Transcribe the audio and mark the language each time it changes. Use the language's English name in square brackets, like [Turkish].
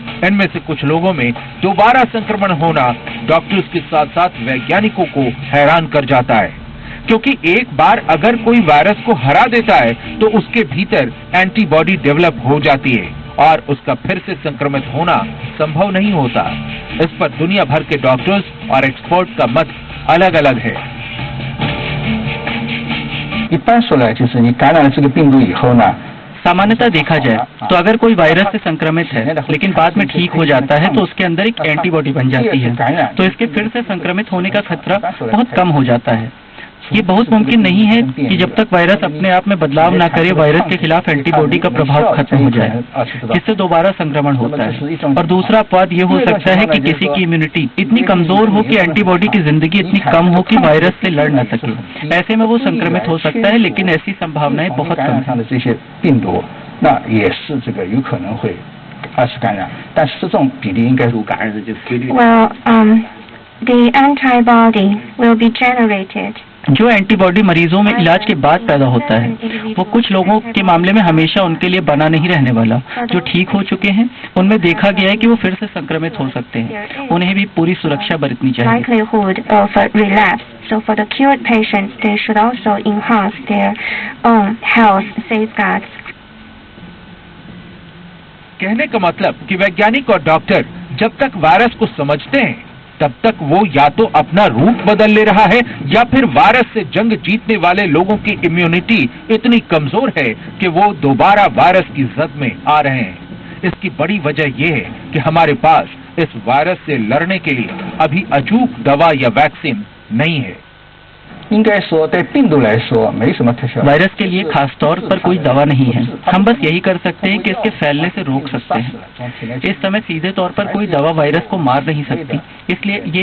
[Hindi] इनमें से कुछ लोगों में दोबारा संक्रमण होना डॉक्टर्स के साथ साथ वैज्ञानिकों को हैरान कर जाता है, क्योंकि एक बार अगर कोई वायरस को हरा देता है तो उसके भीतर एंटीबॉडी डेवलप हो जाती है और उसका फिर से संक्रमित होना संभव नहीं होता। इस पर दुनिया भर के डॉक्टर्स और एक्सपर्ट का मत अलग अलग है। [Chinese] 一般说来，就是你感染了这个病毒以后呢， [Hindi] सामान्यतः देखा जाए तो अगर कोई वायरस से संक्रमित है लेकिन बाद में ठीक हो जाता है तो उसके अंदर एक एंटीबॉडी बन जाती है, तो इसके फिर से संक्रमित होने का खतरा बहुत कम हो जाता है। ये बहुत मुमकिन नहीं है कि जब तक वायरस अपने आप में बदलाव ना करे वायरस के खिलाफ एंटीबॉडी का प्रभाव खत्म हो जाए, जिससे दोबारा संक्रमण होता है। और दूसरा अपवाद ये हो सकता है कि किसी की इम्यूनिटी इतनी कमजोर हो कि एंटीबॉडी की जिंदगी इतनी कम हो कि वायरस से लड़ न सके, ऐसे में वो संक्रमित हो सकता है, लेकिन ऐसी संभावनाएं बहुत कम हैं। [Chinese] 这些病毒，那也是这个有可能会二次感染，但是这种比例应该是感染的这个规律。 [English] Well, the antibody will be generated. [Hindi] जो एंटीबॉडी मरीजों में इलाज के बाद पैदा होता है वो कुछ लोगों के मामले में हमेशा उनके लिए बना नहीं रहने वाला। जो ठीक हो चुके हैं उनमें देखा गया है कि वो फिर से संक्रमित हो सकते हैं, उन्हें भी पूरी सुरक्षा बरतनी चाहिए। [English] Likelihood of relapse. So for the cured patients, they should also enhance their own health safeguards. [Hindi] कहने का मतलब कि वैज्ञानिक और डॉक्टर जब तक वायरस को समझते हैं तब तक वो या तो अपना रूप बदल ले रहा है या फिर वायरस से जंग जीतने वाले लोगों की इम्यूनिटी इतनी कमजोर है कि वो दोबारा वायरस की जद में आ रहे हैं। इसकी बड़ी वजह यह है कि हमारे पास इस वायरस से लड़ने के लिए अभी अचूक दवा या वैक्सीन नहीं है। [Chinese] 应该说，对病毒来说没什么特效。 [Hindi] वायरस के लिए खास तौर पर कोई दवा नहीं है, हम बस यही कर सकते हैं कि इसके फैलने से रोक सकते हैं। इस समय सीधे तौर पर कोई दवा वायरस को मार नहीं सकती, इसलिए ये